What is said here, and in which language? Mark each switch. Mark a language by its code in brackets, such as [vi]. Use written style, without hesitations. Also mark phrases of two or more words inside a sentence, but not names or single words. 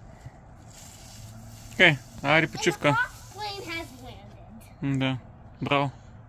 [bg] Айде почивка. [en] Plane has landed. [bg] Да, браво.